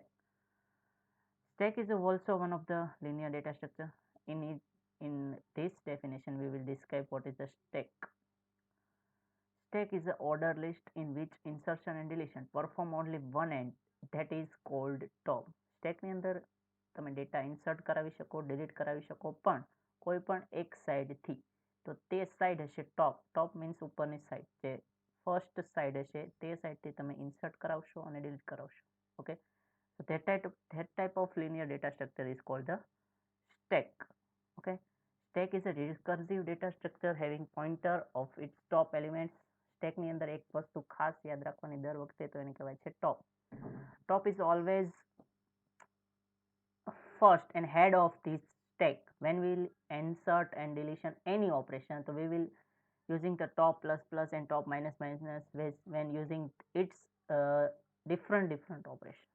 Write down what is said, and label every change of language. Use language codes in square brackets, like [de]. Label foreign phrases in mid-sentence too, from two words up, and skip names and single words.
[en] Stack is also one of the linear data structure. In this definition, we will describe what is the stack. Stack is an order list in which insertion and deletion perform only one end, that is called top. [gu] સ્ટેક ની અંદર તમે [en] data insert [gu] કરાવી શકો, ડિલીટ કરાવી શકો, પણ કોઈ પણ એક સાઈડથી. તો તે સાઈડ હશે ટોપ. [en] top means [gu] ઉપરની સાઈડ, જે [en] first side [gu] હશે તે સાઈડથી તમે ઇન્સર્ટ કરાવશો અને ડિલીટ કરાવશો. ઓકે, [en] so that type of linear data structure is called the stack. Okay, stack is a recursive data structure having pointer of its top elements. [gu] Stack ની અંદર એક વસ્તુ ખાસ યાદ રાખવાની દર વખતે, તો એને કહેવાય છે top. [en] Top is always first and head of this stack. When we will insert and deletion any operation, so we will using the top plus plus and top minus minus when using its different operation.